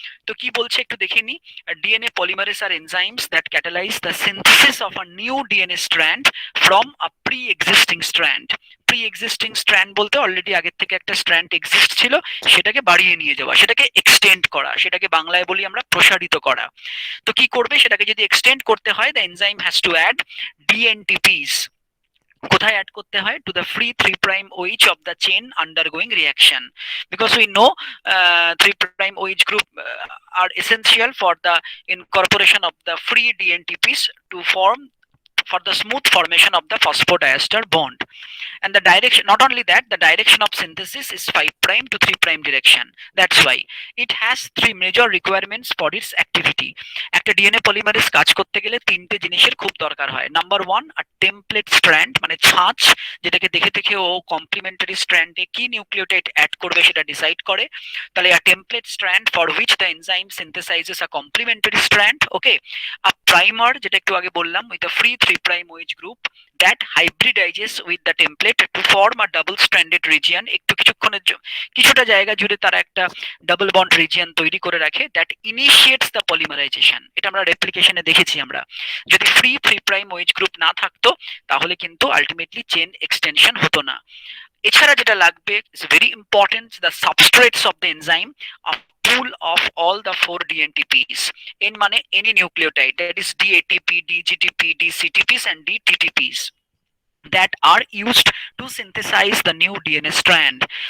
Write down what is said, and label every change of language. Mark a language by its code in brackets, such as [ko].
[bn] তো কি বলছে একটু দেখে নি। [en] DNA polymerase are enzymes that catalyse the synthesis of a new DNA strand from a pre existing strand. [bn] Pre existing strand বলতে অলরেডি আগের থেকে একটা স্ট্র্যান্ড এক্সিস্ট ছিল, সেটাকে বাড়িয়ে নিয়ে যাওয়া, সেটাকে এক্সটেন্ড করা, সেটাকে বাংলায় বলি আমরা প্রসারিত করা। তো কি করবে? সেটাকে যদি এক্সটেন্ড করতে হয়, [en] The enzyme has to add dNTPs. [bn] কোথায় অ্যাড করতে হয়? [en] To the free 3' OH of the chain undergoing reaction, because we know 3' OH group are essential for the incorporation of the free DNTPs to form for the smooth formation of the phosphodiester bond. and the direction, not only that, the direction of synthesis is 5 prime to 3 prime direction. That's why it has three major requirements for its activity. [bn] একটা DNA polymerase কাজ করতে গেলে তিনটে জিনিসের খুব দরকার হয়। Number one, আর template strand, মানে ছাঁচ, যেটাকে দেখে দেখে ও কমপ্লিমেন্টারি স্ট্র্যান্ডে কি নিউক্লিওটাইড অ্যাড করবে সেটা ডিসাইড করে। [en] তাহলে a template strand for which the enzyme synthesizes a complementary strand, okay. A primer, [bn] যেটা একটু আগে বললাম, [en] with a free 3 prime OH group that hybridizes with the template to form a double stranded region, [bn] একটু কিছুটা জায়গা জুড়ে তারা একটা ডাবল বন্ড রিজিয়ন তৈরি করে রাখে, [en] that initiates the polymerization। [bn] এটা আমরা রেপ্লিকেশনে দেখেছি। আমরা যদি ফ্রি 3 প্রাইম OH গ্রুপ না থাকতো তাহলে কিন্তু আলটিমেটলি চেন এক্সটেনশন হতো না। এছাড়া যেটা লাগবে, [en] Is very important, the substrates of the enzyme, a pool of all the 4 DNTPs, n মানে any nucleotide, that is DATP, DGTP, DCTPs and DTTPs, that are used to synthesize the new DNA strand.